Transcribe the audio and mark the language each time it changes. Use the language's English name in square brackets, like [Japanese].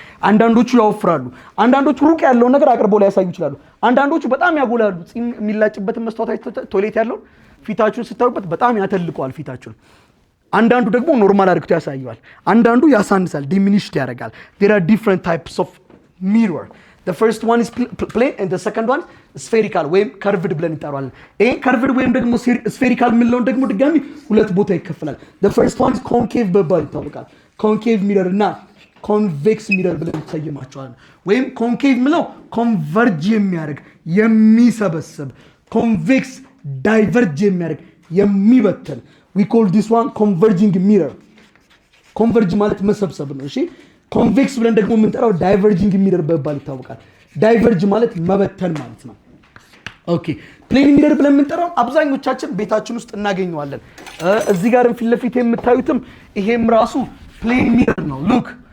[Amharic] አንዳንዶቹ ያወፍራሉ፣ አንዳንዶቹ ሩቅ ያለውን ነገር አቅርበው ላይ ያሳዩ ይችላሉ። አንዳንዶቹ በጣም ያጎላሉ። ጺም የሚላጭበትን መስታወት ቶይሌት ያለውን ፊታችሁን ስታዩበት በጣም ያተልቀዋል ፊታችሁን። አንዳንዱ ደግሞ ኖርማል አድርጎ ያሳያል። አንዳንዱ ያሳንሳል፣ ዲሚኒሽድ ያደርጋል። [English] there are different types of mirror. the first one is plane and the second one is spherical ወይም curved [Amharic] ብለን እንጠራዋለን። ይሄ curved ወይም ደግሞ spherical የምንለውን ደግሞ ድጋሚ ሁለት ቦታ ይከፈላል። [English] the first one is concave [Amharic] በመባል ይታወቃል። [English] concave mirror እና convex mirror [Amharic] ብለን እንሰይማቸዋለን። [English] ወይም concave ምለው converge የሚያደርግ የሚሰበስብ፣ convex diverge የሚያደርግ የሚበተን we call this one converging mirror. [Amharic] converge ማለት መሰብሰብ ነው። እሺ convex ብለን ደግሞ የምንጠራው diverging mirror በመባል ይታወቃል። diverge ማለት መበተን ማለት ነው። ኦኬ plane mirror ብለን የምንጠራው አብዛኞቻችን ቤታችን ውስጥ እናገኘዋለን። እዚህ ጋርም ፊት ለፊት የምታዩትም ይሄም ራሱ plane mirror ነው። look